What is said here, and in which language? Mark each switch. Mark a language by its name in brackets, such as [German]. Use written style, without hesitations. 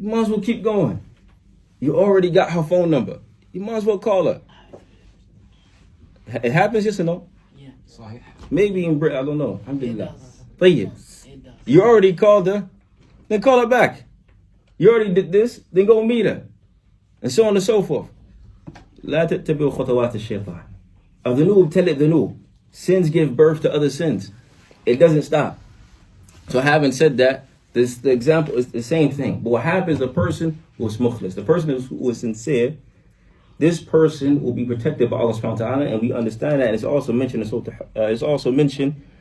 [English] You might as well keep going. You already got her phone number. You might as well call her. It happens, yes or no? Yeah. Maybe in Britain, I don't know. It [Arabic] Alhamdulillah. [English] does. [Arabic] Tayyib. [English] It does. You already called her, then call her back. You already did this, then go meet her. And so on and so forth. [Arabic] لا تتبعوا خطوات الشيطان. الذنوب تلد ذنوب. [English] Sins give birth to other sins. It doesn't stop. So having said that, the example is the same thing. But what happens, the person who is mukhlis, the person who is sincere, this person will be protected by Allah subhanahu wa ta'ala, and we understand that. And it's also mentioned